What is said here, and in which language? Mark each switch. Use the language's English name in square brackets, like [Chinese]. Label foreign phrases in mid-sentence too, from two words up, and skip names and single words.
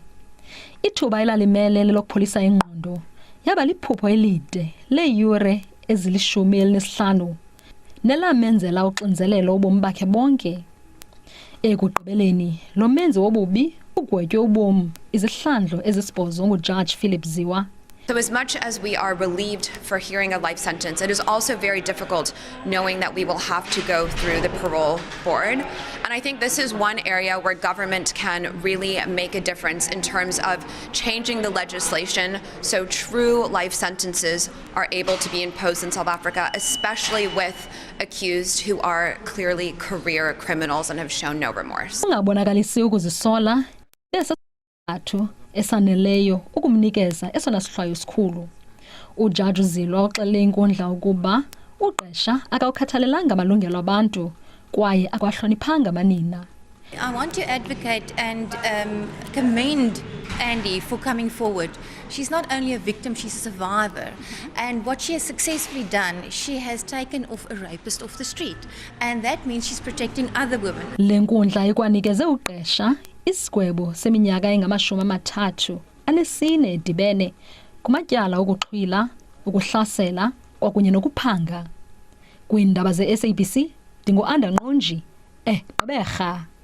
[Xhosa] Ithuba elalimele lokupholisa ingqondo yaba liphupho elide leeyure ezili-15 nelamenzela uxinzelelo ubomi bakhe bonke. Ekugqibeleni lo menzi wobubi ugwetywe ubomi izihlandlo ezisibhozo nguJudge Philip Ziwa. [English] So as much as we are relieved for hearing a life sentence, it is also very difficult knowing that we will have to go through the parole board. And I think this is one area where government can really make a difference in terms of changing the legislation so true life sentences are able to be imposed in South Africa, especially with accused who are clearly career criminals and have shown no remorse. [Xhosa] Ungabonakalisi ukuzisola besathu esaneleyo ukumnikeza esona sihlwayo sikhulu. Ujaji uZilwa uxele inkundla ukuba uGqesha akawukhathalelanga amalungelo abantu kwaye akwahloniphanga manina. [English] I want to advocate and commend Andy for coming forward. She's not only a victim, she's a survivor. And what she has successfully done, she has taken off a rapist off the street. And that means she's protecting other women. [Xhosa] Le nkundla ikwanikeze uGqesha isigwebo seminyaka engamashumi-34 edibene kumatyala okuxhwila, ukuhlasela kwakunye nokuphanga. Kwiindaba ze-SABC ndingu-Anda Nqonji eGqeberha.